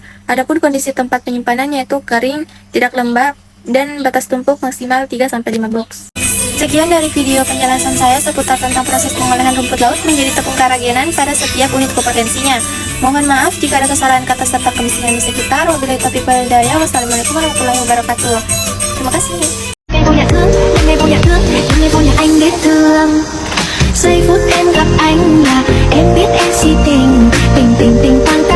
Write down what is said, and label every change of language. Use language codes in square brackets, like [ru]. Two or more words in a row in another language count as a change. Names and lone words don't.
[id] Adapun kondisi tempat penyimpanan yaitu kering, tidak lembab, dan batas tumpuk maksimal 3-5 box. Sekian dari video penjelasan saya seputar tentang proses pengolahan rumput laut menjadi tepung karagenan pada setiap unit kompetensinya. Mohon maaf jika ada kesalahan kata serta kemiskinan di sekitar. [ar] وبالله التوفيق والهداية. والسلام عليكم ورحمة الله وبركاته. [id] Terima kasih. [vi] Giây phút em gặp anh là em biết em si tình, tình tình tình.